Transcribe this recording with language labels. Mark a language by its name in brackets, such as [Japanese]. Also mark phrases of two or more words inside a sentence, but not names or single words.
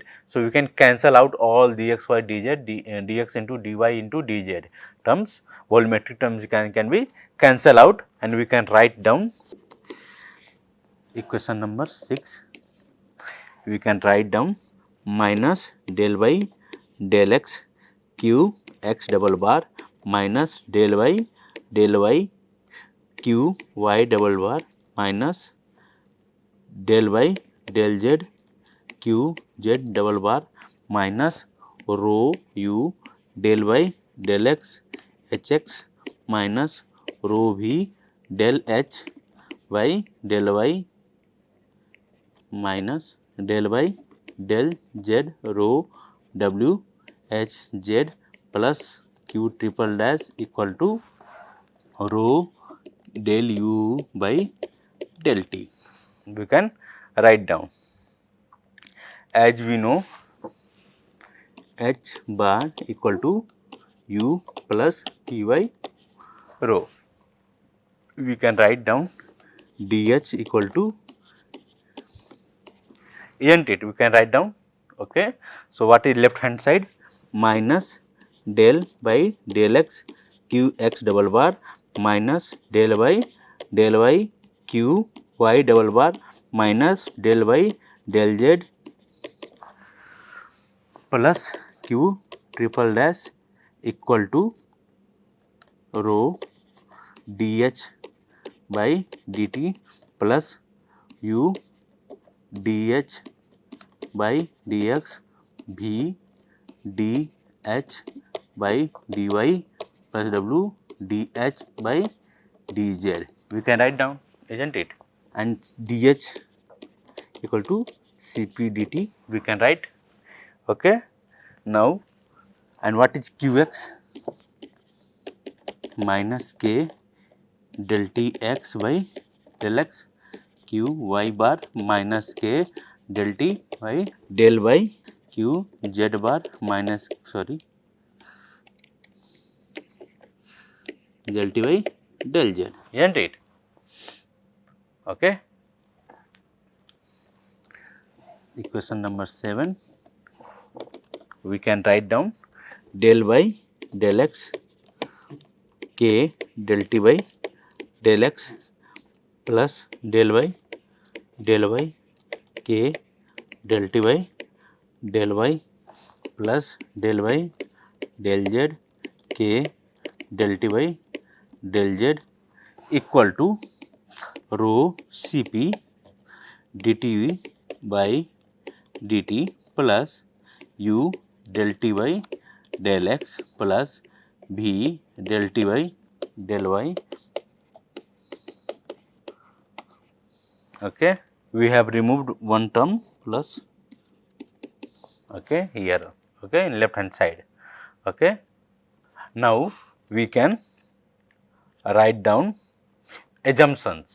[English] So, we can cancel out all dxy dz, dx into dy into dz terms, volumetric terms can be cancel out, and we can write down equation number 6. We can write down minus del y del x q x double bar minus del y q y double bar minus del y del z q z double bar minus rho u del y del x h x minus rho v del h y del y minus del y del z rho w h z plus q triple dash equal to rho del u by del t. We can write down. As we know, h bar equal to u plus p by rho. We can write down dh equal to, isn't it? We can write down. Okay. So, what is left hand side? Minus del by del x q x double bar minus del y q y double bar minus del y del z plus q triple dash equal to rho dh by dt plus u dh by dx v dh by dy plus w dh by dz. We can write down, isn't it? And dh equal to cp dt we can write. Okay. Now, and what is qx? Minus k del t x by del x q y bar minus k del t by del y q z bar minus del t by del z, isn't it? Okay. Equation number 7, we can write down del y del x k del t by del x plus del y k del t by del y plus del y del z k del t by del z equal to rho Cp dt by dt plus u del t by del x plus v del t by del y. Okay. We have removed one term plus here in left hand side. Okay. Now, we can write down assumptions.